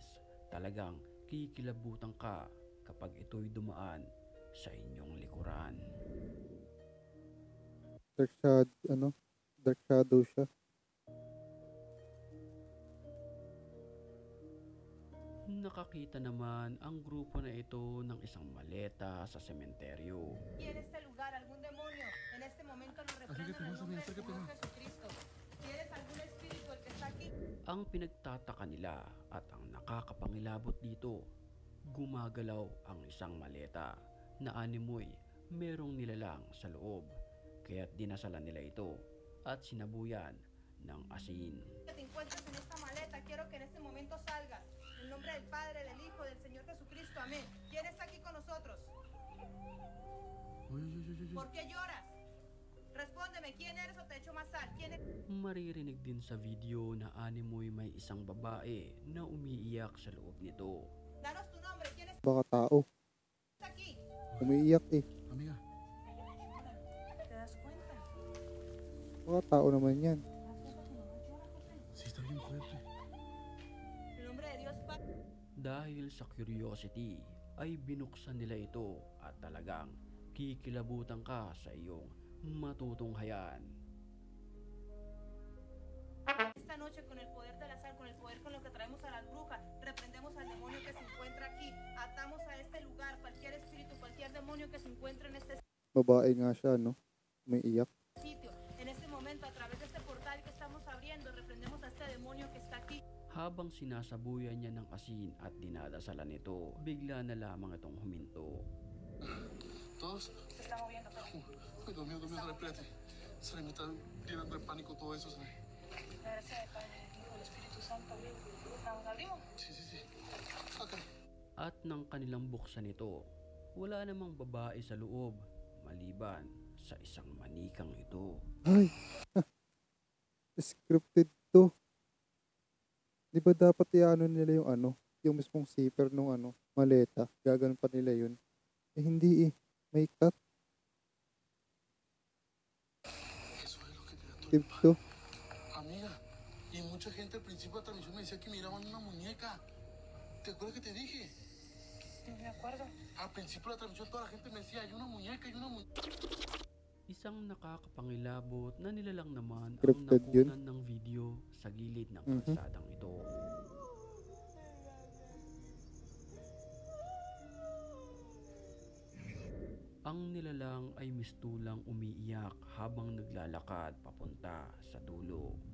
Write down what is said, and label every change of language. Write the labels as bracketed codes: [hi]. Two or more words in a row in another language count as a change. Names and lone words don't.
[tl] Talagang kikilabutan ka kapag ito'y dumaan sa inyong likuran. Dark Shadow siya. Nakakita naman ang grupo na ito ng isang maleta sa sementeryo. [es] Y en este lugar algún demonio, en este momento lo reprendo en el nombre del Señor Jesucristo. Si eres algún espíritu el que está aquí, [tl] Ang pinagtataka nila at ang nakakapangilabot dito, gumagalaw ang isang maleta na animoy merong nilalang sa loob. Kaya't dinasalan nila ito at sinabuyan ng asin. [es] que te encuentres en esta maleta, quiero que en este momento salgas. En el nombre del Padre, del Hijo, del Señor Jesucristo, amén. ¿Quién está aquí con nosotros? ¿Por qué lloras? Respóndeme, ¿quién eres o te echo más sal? ¿Quién es? [tl] Maririnig din sa video na animoy may isang babae na umiiyak sa loob nito. [es] Danos tu nombre, ¿quién [tl] Baka tao. [es] está aquí? [tl] Umiiyak eh. [es] Amiga, ¿Te das cuenta? [tl] Baka tao naman yan. [es] sí está bien fuerte. En el nombre de Dios, Padre. [tl] Dahil sa curiosity ay binuksan nila ito at talagang kikilabutan ka sa iyong matutunghayan. [es] Esta noche con el poder de la sal, con el poder con lo que traemos a las brujas, reprendemos al demonio que se encuentra aquí, atamos a este lugar, cualquier espíritu, cualquier demonio que se encuentre en este [tl] Babae nga siya, no? Umiiyak. [es] sitio. En este momento, a través de este portal que estamos abriendo, reprendemos a este demonio que está aquí. [tl] Habang sinasabuyan niya ng asin at dinadasalan nito, bigla na lamang itong huminto. [es] ¿Todos? Se está moviendo, pero Ay, Dios mío, sale, espérate. Sale, me están llenando de pánico todo eso, sale. la gracia del Padre, del Hijo, del Espíritu Santo. ¿Vamos, abrimos? Sí, sí, sí. Acá. [tl] At nang kanilang buksan ito, wala namang babae sa loob, maliban sa isang manikang ito. Ay! Scripted to. Di ba dapat iano nila yung ano? Yung mismong zipper nung ano, maleta. Gaganon pa nila yun. Eh hindi eh. May cut. [es] Eso es lo que te da todo. [tl] Tip to. [es] Amiga, y mucha gente al principio de la transmisión me decía que miraban una muñeca. ¿Te acuerdas que te dije? No me acuerdo. Al principio de la transmisión toda la gente me decía, hay una muñeca, hay una muñeca. [tl] Isang nakakapangilabot na nilalang naman ang Scripted yun. nakunan ng video sa gilid ng Mhm. kalsadang ito. Ang nilalang ay mistulang umiiyak habang naglalakad papunta sa dulo.